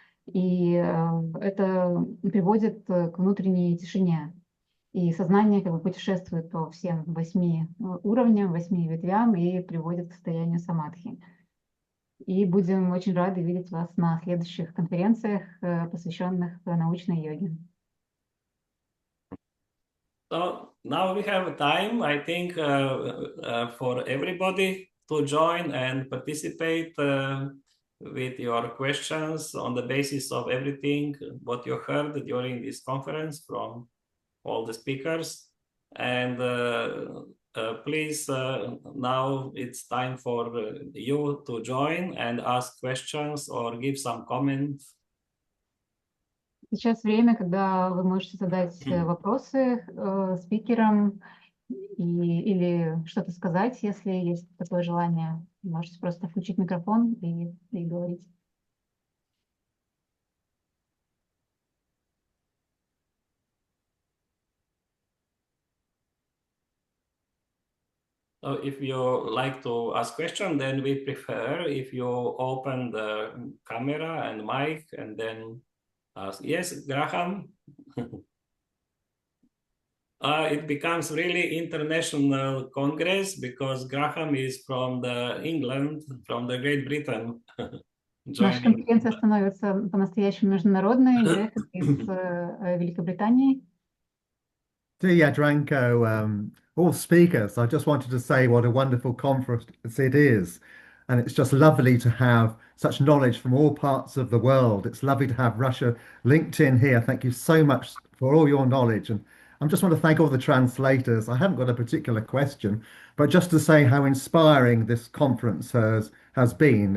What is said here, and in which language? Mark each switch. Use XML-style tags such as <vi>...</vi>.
<ru>И это приводит к внутренней тишине. И сознание как бы путешествует по всем 8 уровням, 8 ветвям и приводит к состоянию самадхи. И будем очень рады видеть вас на следующих конференциях, посвященных научной йоге.</ru> <en>So now we have time, I think, for everybody to join and participate with your questions on the basis of everything what you heard during this conference from all the speakers. And please, now it's time for you to join and ask questions or give some comments.</en> <ru>Сейчас время, когда вы можете задать вопросы спикерам или что-то сказать, если есть такое желание. Можете просто включить микрофон и говорить.</ru> <en>So if you like to ask question, then we prefer if you open the camera and mic and then ask. Yes, Graham? It becomes really international congress because Graham is from the England, from the Great Britain.</en> <ru>Наша</ru> <en>Joining.</en> <ru>конференция становится по-настоящему международной. Греф из Великобритании.</ru> <en>Dear Jadranko, all speakers, I just wanted to say what a wonderful conference it is. And it's just lovely to have such knowledge from all parts of the world. It's lovely to have Russia linked in here. Thank you so much for all your knowledge. And I just want to thank all the translators. I haven't got a particular question, but just to say how inspiring this conference has been.</en>